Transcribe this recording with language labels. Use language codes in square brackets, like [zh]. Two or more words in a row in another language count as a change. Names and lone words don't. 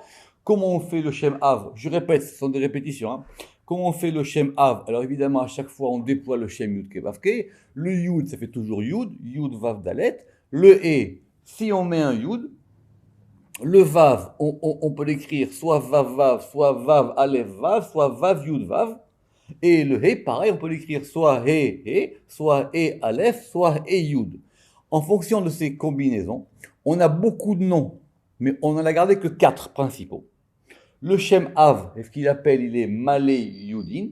[fr] Comment on fait le Shem Av? Je répète, ce sont des répétitions. Hein. Comment on fait le Shem Av? Alors évidemment, à chaque fois, on déploie le Shem [he] יוד קי ואו קי. [fr] Le Yud, ça fait toujours Yud, [he] יוד ואו דלת. [fr] Le E, si on met un Yud, le Vav, on peut l'écrire soit [he] ואו ואו, [fr] soit [he] ואו אלף ואו, [fr] soit [he] ואו יוד ואו. [fr] Et le He, pareil, on peut l'écrire soit [he] הא הא, [fr] soit [he] הא אלף, [fr] soit [he] הא יוד. [fr] En fonction de ces combinaisons, on a beaucoup de noms, mais on n'en a gardé que 4 principaux. Le Shem Av, ce qu'il appelle, il est [he] מלא יודין.